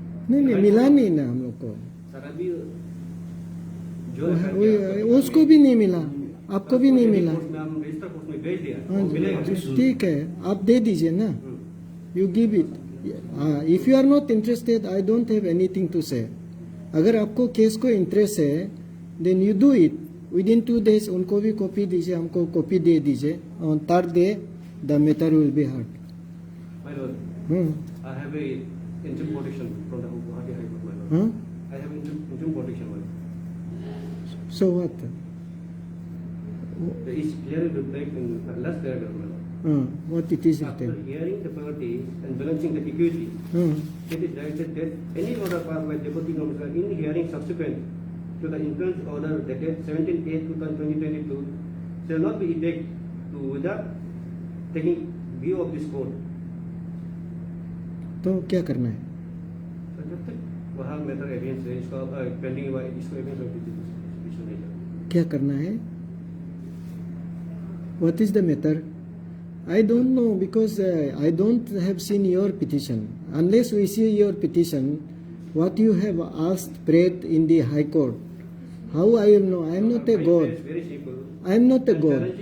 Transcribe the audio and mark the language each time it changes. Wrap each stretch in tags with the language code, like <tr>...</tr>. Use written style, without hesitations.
<hi>नहीं मिला नहीं ना हम लोग को, सर अभी जो है उसको भी नहीं मिला, आपको भी नहीं मिला. हम रजिस्टर पोस्ट में भेज दिया, हाँ वो मिलेगा. ठीक है, आप दे दीजिए ना.</hi> <en>You give it. If you are not interested, I don't have anything to say.</en> <hi>अगर आपको केस को इंटरेस्ट है,</hi> <en>then you do it. Within 2 days</en> <hi>उनको भी कॉपी दीजिए, हमको कॉपी दे दीजिए.</hi> <en>On third day, the matter will be heard. My lord, I have a interim protection from the Guwahati High Court, my lord. Huh? I have interim protection, my lord. So what? There is clearly reflect in last paragraph, my lord. What it is After written? hearing the parties and balancing the equity, it is directed that any order passed by Deputy Commissioner in hearing subsequent to the influence order dated 17/8/2022 shall not be effected to without taking view of this court.</en> <hi>तो क्या करना है? So जब तक वहाँ matter evidence है, इसका pending हुआ है, इसको एविडेंस इशू नहीं करना. क्या करना है?</hi> <en>What is the matter? I don't know, because I don't have seen your petition. Unless we see your petition, what you have asked, prayed in the High Court, how I will know? I am not a God. It's very simple. I am not a And God.</en>